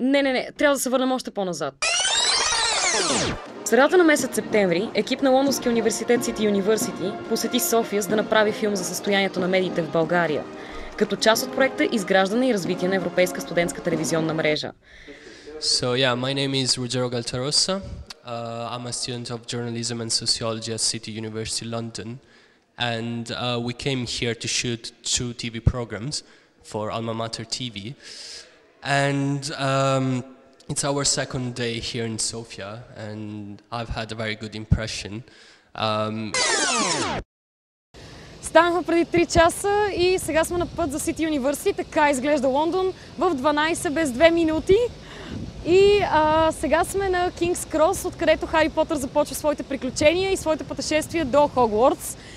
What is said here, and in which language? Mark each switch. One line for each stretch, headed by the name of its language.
Bulgarian: Не, трябва да се върнем още по-назад. В средата на месец септември екип на Лондонския университет Сити Юнивърсити посети София, за да направи филм за състоянието на медиите в България, като част от проекта изграждане и развитие на европейска студентска телевизионна мрежа.
English: So yeah, my name is Ruggero Galtarossa. I'm a student of journalism and sociology at City University, London. And we came here to shoot 2 TV programs for Alma Mater TV. And it's our second day here in Sofia, and I've had a very good impression.
Bulgarian: Станахме преди 3 часа и сега сме на път за Сити Юнивърсити. Така изглежда Лондон в 12 без 2 минути. И сега сме на Кингс Крос, откъдето Хари Потър започва своите приключения и своите пътешествия до Хогвартс.